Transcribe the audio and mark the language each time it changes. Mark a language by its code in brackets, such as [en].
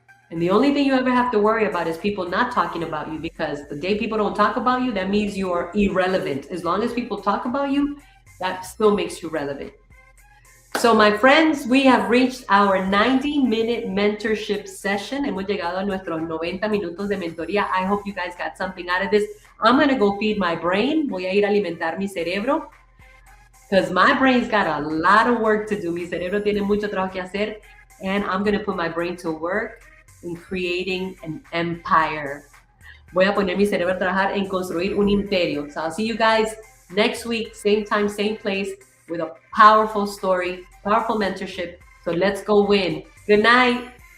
[en] And the only thing you ever have to worry about is people not talking about you, because the day people don't talk about you, that means you are irrelevant. As long as people talk about you, that still makes you relevant. So, my friends, we have reached our 90-minute mentorship session. [es] Hemos llegado a nuestros 90 minutos de mentoría. [en] I hope you guys got something out of this. I'm going to go feed my brain. [es] Voy a ir a alimentar mi cerebro, [en] because my brain's got a lot of work to do. [es] Mi cerebro tiene mucho trabajo que hacer. [en] And I'm going to put my brain to work in creating an empire. [es] Voy a poner mi cerebro a trabajar en construir un imperio. [en] So I'll see you guys next week, same time, same place, with a powerful story, powerful mentorship. So let's go win. Good night.